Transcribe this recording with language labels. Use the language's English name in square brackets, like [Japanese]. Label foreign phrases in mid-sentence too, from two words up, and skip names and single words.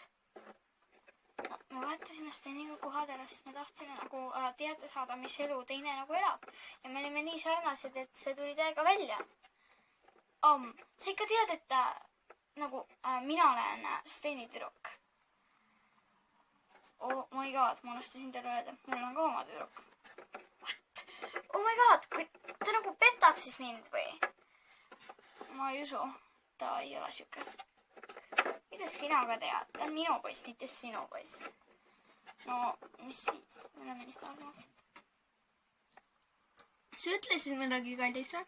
[Estonian] No, me vahetasime Steniga kohad ära, sest me tahtsime nagu teada saada, mis elu teine nagu elab. Ja me olime nii sarnased, et see tuli täiega välja. Sa ikka tead, et nagu mina olen Steni tüdruk. [English] Oh my god, [Estonian] ma unustasin teile öelda, mul on ka oma tüdruk. [English] What? Oh my god, [Estonian] kui ta nagu petab siis mind või? Ma ei usu, ta ei ole siuke. Mida sina ka tead? Ta on minu poiss, mitte sinu poiss. No, mis siis? Me oleme nii sarnased. Sa ütlesid midagi kallis või?